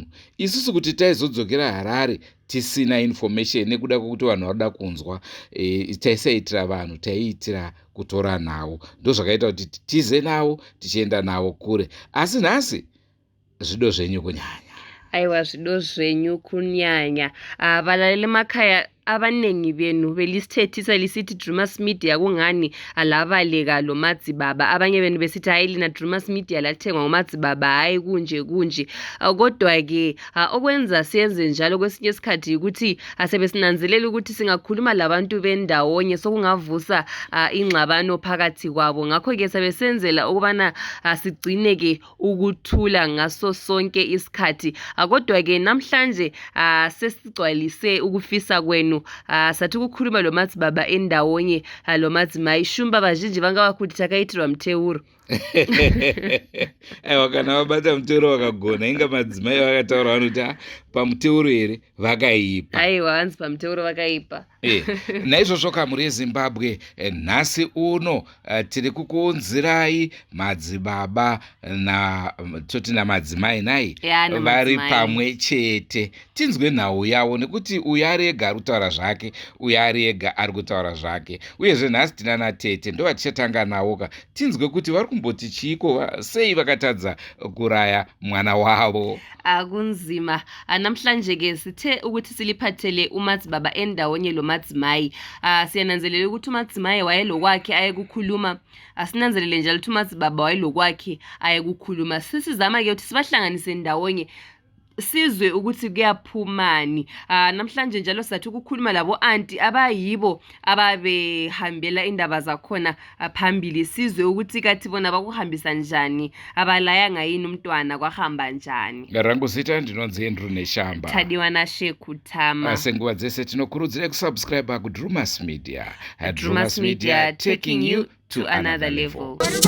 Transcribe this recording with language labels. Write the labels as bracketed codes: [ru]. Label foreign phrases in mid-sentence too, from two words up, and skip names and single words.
[sn] Isusu kuti taizodzokera Harare tisina information nekuda kwokuti vanhu vanoda kunzwa, taisaitira vanhu, taiitira kutora navo. Ndo zvakaita kuti tize navo tichienda navo kure. Asi nhasi zvido zvenyu kunyanya. Aiwa, zvido zvenyu kunyanya. [nd] Valaleli makaya abanengi benu belisithethisa lisithi Drewmas Media kungani alabaleka lo Madzibaba. Abanye benu besithi hayi lina Drewmas Media lathengwa ngoMadzibaba, hayi kunje. Kodwa ke okwenza siyenze njalo kwesinye isikhathi ukuthi asebesinanzelela ukuthi singakhuluma labantu bendawonye sokungavusa ingxabano phakathi kwabo. Ngakho ke sabesenzela ukubana sigcine ke ukuthula ngaso sonke isikhathi. Kodwa ke namhlanje sesigcwalise ukufisa kwenu. Sathi ukukhuluma lo Madzibaba endawonye lo Madzimai. [sn] Shumba vazhinji vanga vakuti takaitirwa mteuro. Aiwa, kana vabata mteuro vakagona, inga madzimai vakataura vanuti pamuteuro here vakaipa. Aiwa, hanzi pamuteuro vakaipa. Naizvozvo kamhuri yeZimbabwe, nhasi uno tiri kukuunzirai Madzibaba toti namadzimai nai vari pamwe chete. Tinzwe nhau yavo, nekuti uyu ari ega ari kutaura zvake, uyu ari ega ari kutaura zvake. Uyezve nhasi tina natete ndo vatichatanga navoka. Tinzwe kuti vari kumboti chiiko, sei vakatadza kuraya mwana wavo. [nd] Akunzima. Namhlanje ke sithe ukuthi siliphathele uMadzibaba endawonye lo Madzimai. Siyananzelela ukuthi uMadzimai wayelokwakhe ayekukhuluma. Asinanzelele njalo ukuthi uMadzibaba wayelokwakhe ayekukhuluma. Sisizama ke ukuthi sibahlanganise ndawonye sizwe ukuthi kuyaphumani. Namhlanje njalo sathi ukukhuluma labo anti abayibo ababehambela indaba zakhona phambili, sizwe ukuthi kathi bona bakuhambisa njani, abalayanga yini umntwana kwahamba njani. [sn] Rangu zita ndinonzi Andrew Neshamba. Thadiwana Shekuthama. Senguva dzese tinokurudzira kusubscribe kuDrewmas Media. Drewmas Media, [en] taking you to another level.